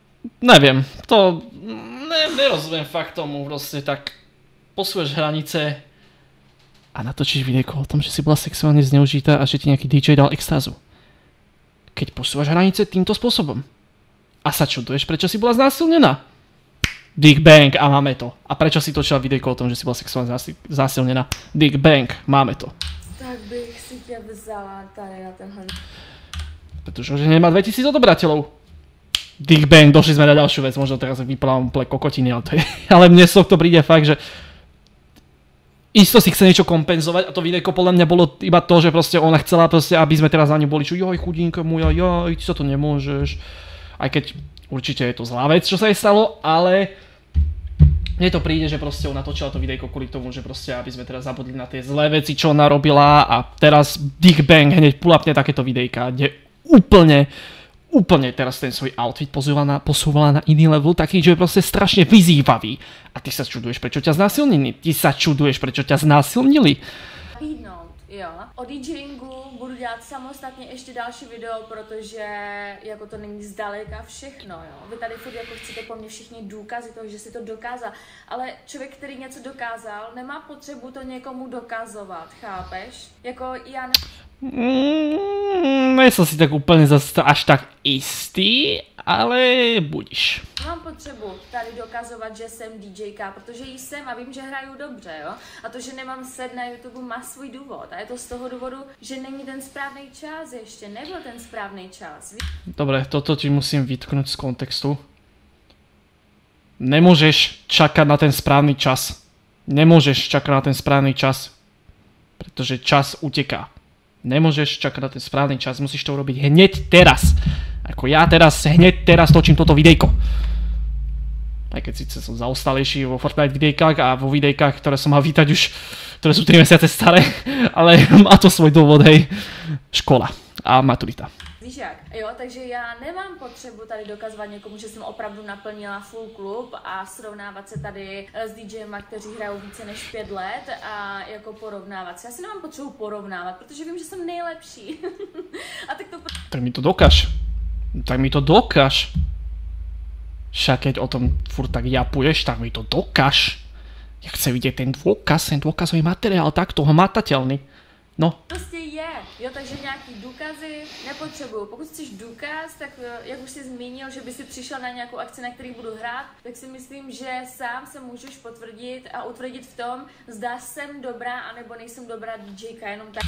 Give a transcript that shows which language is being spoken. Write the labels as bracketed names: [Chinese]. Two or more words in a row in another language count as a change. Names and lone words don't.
[Slovak] Neviem, to nerozumiem fakt tomu, proste tak posúvaš hranice a natočíš videjko o tom, že si bola sexuálne zneužitá a že ti nejaký DJ dal extázu. Keď posúvaš hranice týmto spôsobom a sa čuduješ, prečo si bola znásilnená. Dick Bang a máme to. A prečo si točila videjko o tom, že si bola sexuálne znásilnená? Dick Bang, máme to. [Czech] Tak bych si tě vzala tady na tenhle. [Slovak] Pretože už nemá 2000 odobrateľov. Dick Bang, došli sme na ďalšiu vec, možno teraz vyplávam úplne kokotiny, ale, ale mne z to príde fakt, že isto si chce niečo kompenzovať a to videjko podľa mňa bolo iba to, že proste ona chcela proste, aby sme teraz na ňu boli, čo joj chudinka moja, joj, ty sa to nemôžeš. Aj keď určite je to zlá vec, čo sa jej stalo, ale mne to príde, že proste ona točila to videjko kvôli tomu, že proste aby sme teraz zabudli na tie zlé veci, čo ona robila a teraz Dick Bang hneď pull-upne takéto videjka, kde úplne teraz ten svoj outfit posúvala na iný level, taký, že je proste strašne vyzývavý. A ty sa čuduješ, prečo ťa znásilnili. [Czech] Nabídnout, jo. O DJingu budu dělat samostatně ještě další video, protože jako to není zdaleka všechno, jo. Vy tady furt jako chcete po mně všichni důkazy toho, že si to dokázal, ale člověk, který něco dokázal, nemá potřebu to někomu dokazovat, chápeš? Jako já [Slovak] nejsem si tak úplne až tak istý, ale budíš. [Czech] Mám potřebu tady dokazovat, že jsem DJka, protože jí jsem a vím, že hraju dobře, jo? A to, že nemám set na YouTube, má svůj důvod. A je to z toho důvodu, že není ten správný čas ještě, nebyl ten správný čas. [Slovak] Dobre, toto ti musím vytknúť z kontextu. Nemôžeš čakať na ten správny čas. Nemôžeš čakať na ten správny čas, pretože čas uteká. Nemôžeš čakať na ten správny čas, musíš to urobiť hneď teraz. Ako ja teraz, hneď teraz točím toto videjko. Aj keď síce som zaostalejší vo Fortnite videjkách a vo videjkách, ktoré som mal vítať už, ktoré sú 3 mesiace staré, ale má to svoj dôvod, hej. Škola a maturita. [Czech] Víš jak? Jo, takže já nemám potřebu tady dokazovat někomu, že jsem opravdu naplnila full klub a srovnávat se tady s DJema, kteří hrajou více než 5 let a jako porovnávat se. Já si nemám potřebu porovnávat, protože vím, že jsem nejlepší. A tak to... [Slovak] Tak mi to dokáž. Tak mi to dokáž. Však keď o tom furt tak japuješ, tak mi to dokáž. Ja chcem vidieť ten dôkazový materiál, takto hmatateľný. No. [Czech] Prostě je, jo, takže nějaký důkazy nepotřebuju. Pokud chceš důkaz, tak jak už jsi zmínil, že by si přišel na nějakou akci, na který budu hrát, tak si myslím, že sám se můžeš potvrdit a utvrdit v tom, zda jsem dobrá, anebo nejsem dobrá DJka, jenom tak.